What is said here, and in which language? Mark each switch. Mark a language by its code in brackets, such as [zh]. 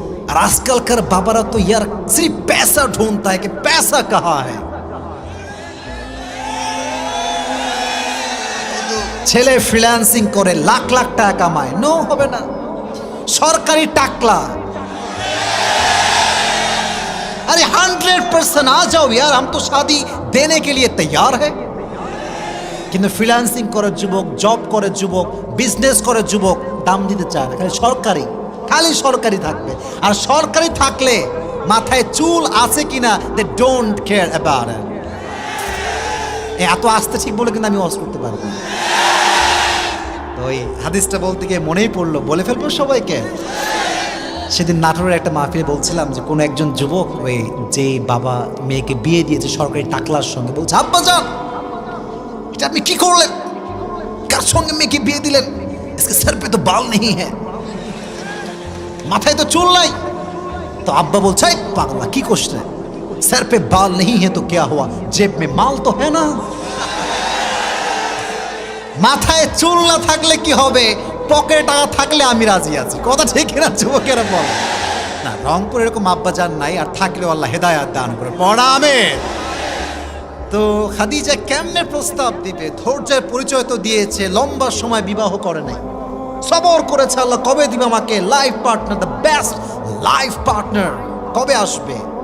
[bn] আর আজকালকার বাবারা তো [hi] ইয়ার সির্ফ पैसा ढूंढता है कि पैसा कहाँ है। [bn] ছেলে ফ্রিল্যান্সিং করে লাখ লাখ টাকা কামায়, নো হবে না। সরকারি টাকলা। [hi] अरे 100% आ जाओ यार, हम तो शादी देने के लिए तैयार है। [bn] কিন্তু ফ্রিল্যান্সিং করে যুবক, জব করে যুবক, বিজনেস করে যুবক, দাম দিতে চায় না। খালি সরকারি থাকবে। আর সরকারি থাকলে মাথায় চুল আছে কিনা [en] They don't care about it. [bn] এত আস্তে ঠিক বলে কিন্তু আমি ওয়াজ করতে পারবো না। তো ওই হাদিসটা বলতে গিয়ে মনেই পড়লো, বলে ফেলবো সবাইকে। সেদিন নাটোরের একটা মাহফিলে বলছিলাম যে কোনো একজন যুবক ওই যে বাবা মেয়েকে বিয়ে দিয়েছে সরকারি টাকলার সঙ্গে, বলছে আব্বা জান এটা আপনি কি করলেন? কার সঙ্গে মেয়েকে বিয়ে দিলেন? [hi] इसके सर पे तो बाल नहीं है, [bn] মাথায় তো চুল নাই। তো আব্বা বলছে পাগলা কি করছ রে, [hi] सर पे बाल नहीं है तो क्या हुआ, जेब में माल तो है ना। [bn] মাথায় চুল না থাকলে কি হবে, পকেটে টাকা থাকলে আমি রাজি আছি। কথা ঠিক না যুবকেরা? বল না, রংপুর এরকম আব্বা জান নাই, আর থাকলেও আল্লাহ হেদায়াত দান করে। পড়া আমিন। তো খাদিজা কেমনে প্রস্তাব দিবে? ধৈর্যের পরিচয় তো দিয়েছে, লম্বা সময় বিবাহ করে নাই, সবর করেছে আল্লাহ কবে দিবে আমাকে life partner, [en] the best life partner [bn] কবে আসবে।